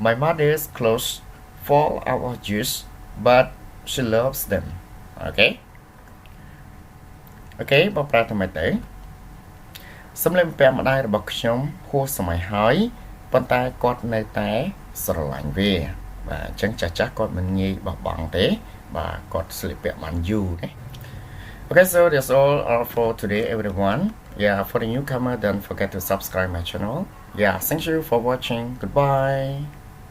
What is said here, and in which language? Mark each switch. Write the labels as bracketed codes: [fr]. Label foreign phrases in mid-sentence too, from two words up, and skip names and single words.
[en] My mother's clothes fall out of use but she loves them okay [km] បកប្រែថាម៉េចទៅសម្លៀកបំពាក់ម្ដាយរបស់ខ្ញុំហួសសម័យហើយប៉ុន្តែគាត់នៅតែស្រឡាញ់វាបាទអញ្ចឹងចាស់គាត់មិនងាយបោះបង់ទេបាទគាត់ស្លៀកពាក់បានយូរណា [en] Okay, so that's all for today everyone. Yeah, for the newcomer don't forget to subscribe my channel. Yeah, thank you for watching. Goodbye.